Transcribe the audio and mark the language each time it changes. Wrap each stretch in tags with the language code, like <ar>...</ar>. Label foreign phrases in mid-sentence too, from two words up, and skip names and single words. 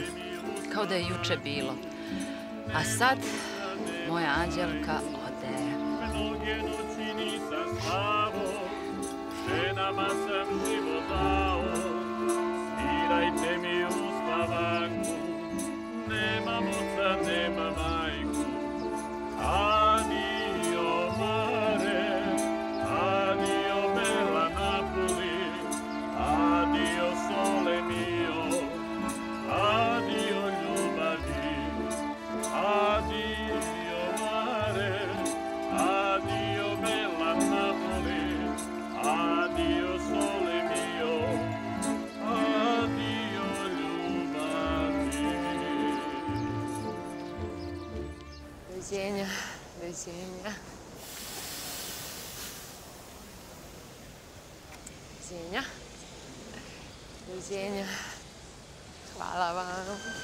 <sr>Kao da je juče bilo. A sad moja Anđelka ode. Ženama sam život dao, svirajte mi u spavanku, nemam oca, nema majku.</sr> <it>Adio mare, adio bella Napoli, adio sole mio, adio ljubavi, adio mare, adio bella Napoli. Adio sole mio, adio ljubavi.</it> <sr>Doviđenja, doviđenja. Doviđenja. Doviđenja. Hvala vam.</sr>